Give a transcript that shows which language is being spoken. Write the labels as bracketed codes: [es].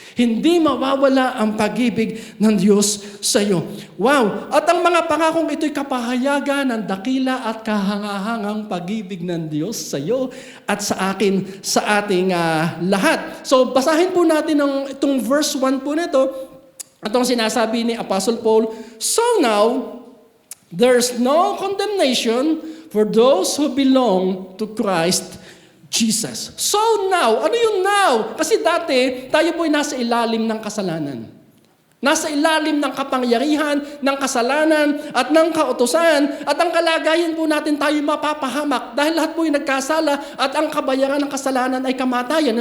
[tl] Hindi mawawala ang pag-ibig ng Diyos sa iyo. Wow! At ang mga pangakong ito'y kapahayagan ng dakila at kahangahangang pag-ibig ng Diyos sa iyo at sa akin, sa ating lahat. So, basahin po natin itong verse 1 po nito. Itong sinasabi ni [en] Apostle Paul, "So now, there's no condemnation for those who belong to Christ Jesus." So now, [tl] ano yung [en] now? [tl] Kasi dati, tayo po'y nasa ilalim ng kasalanan. Nasa ilalim ng kapangyarihan, ng kasalanan, at ng kautusan. At ang kalagayan po natin tayo mapapahamak dahil lahat po ay nagkasala at ang kabayaran ng kasalanan ay kamatayan.